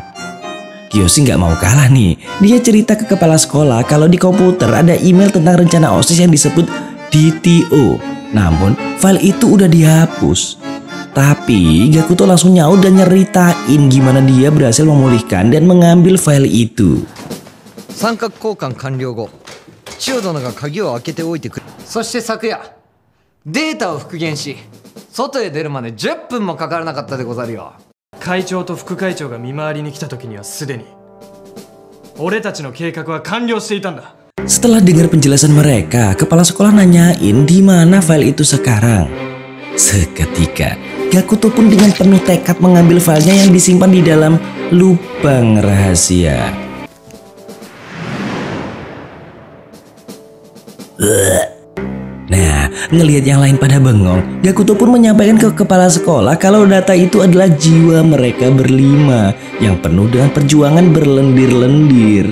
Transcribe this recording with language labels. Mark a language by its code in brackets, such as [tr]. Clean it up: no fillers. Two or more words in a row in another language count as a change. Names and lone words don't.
[id] Kiyoshi nggak mau kalah nih. Dia cerita ke kepala sekolah kalau di komputer ada email tentang rencana OSIS yang disebut DTO. Namun file itu udah dihapus. Tapi Gakuto langsung nyaut dan nyeritain gimana dia berhasil memulihkan dan mengambil file itu. [ja] 三角交換完了後、千代殿が鍵を開けておいてくれ。そして昨夜、データを復元し、外へ出るまで10分もかからなかったでござるよ。会長と副会長が見回りに来た時にはすでに俺たちの計画は完了していたんだ。 [id] Setelah dengar penjelasan mereka, kepala sekolah nanyain di mana file itu sekarang. Seketika, Gakuto pun dengan penuh tekad mengambil filenya yang disimpan di dalam lubang rahasia. Nah, ngelihat yang lain pada bengong, Gakuto pun menyampaikan ke kepala sekolah kalau data itu adalah jiwa mereka berlima yang penuh dengan perjuangan berlendir-lendir.